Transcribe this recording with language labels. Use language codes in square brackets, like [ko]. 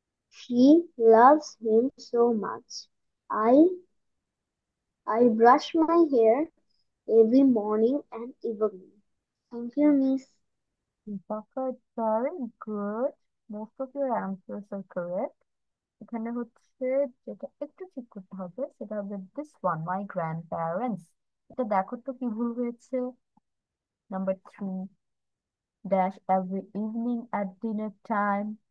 [en] She loves him so much. I I brush my hair every morning and evening. Thank you, Miss. Perfect, very good. Most of your answers are correct. [bn] এখানে হচ্ছে, যেটা একটু ঠিক করতে হবে সেটা হবে [en] This one, my grandparents. [bn] এটা দেখো তো কি ভুল হয়েছে। [en] Number 3, dash every evening at dinner time.